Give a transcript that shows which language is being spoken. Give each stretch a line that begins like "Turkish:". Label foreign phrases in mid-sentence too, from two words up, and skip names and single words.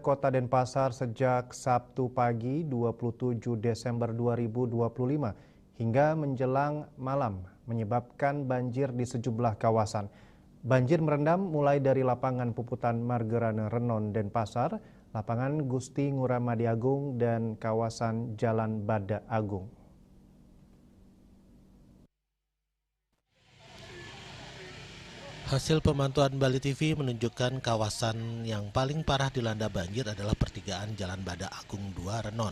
Indonesian: kota Denpasar sejak Sabtu pagi 27 Desember 2025 hingga menjelang malam menyebabkan banjir di sejumlah kawasan. Banjir merendam mulai dari lapangan Puputan Margerane Renon Denpasar, lapangan Gusti Ngurah Madi Agung, dan kawasan Jalan Bada Agung. Hasil pemantauan Bali TV menunjukkan kawasan yang paling parah dilanda banjir adalah pertigaan Jalan Bada Agung 2 Renon.